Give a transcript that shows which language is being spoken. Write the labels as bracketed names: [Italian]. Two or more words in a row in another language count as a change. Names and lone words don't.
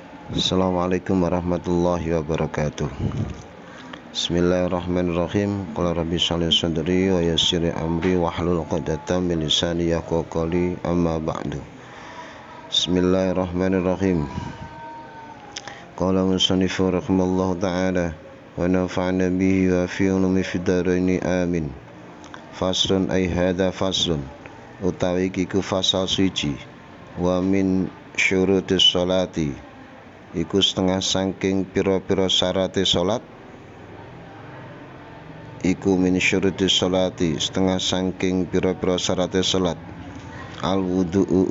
[Arabic] السلام عليكم ورحمة الله وبركاته. بسم الله الرحمن الرحيم. قال رب اشرح لي صدري ويسر لي أمري واحلل عقدة من لساني يفقهوا قولي. أما بعد. بسم الله الرحمن الرحيم. قال المصنف رحمه الله تعالى ونفعنا به وفي علوم في الدارين آمين. فصل أي هذا فصل [Javanese] utawi kiku fasal suci [Arabic] ومن شروط الصلاة [Javanese] iku setengah saking pira-pira syarate salat iku [Arabic] من شروط الصلاة [Javanese] setengah saking pira-pira syarate salat [Arabic] الوضوء